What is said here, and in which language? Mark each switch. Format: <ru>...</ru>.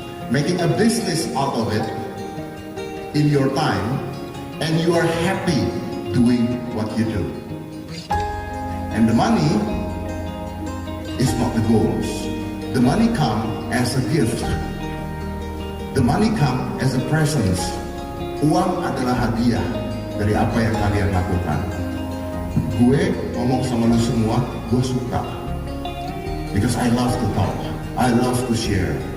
<en>Making a business out of it in your time, and you are happy doing what you do. And the money is not the goals. The money comes as a gift. The money comes as a presence.</en> <id>Uang adalah hadiah dari apa yang kalian lakukan. Gue ngomong sama lu semua, gue suka.</id> <en>Because I love to talk, I love to share.</en>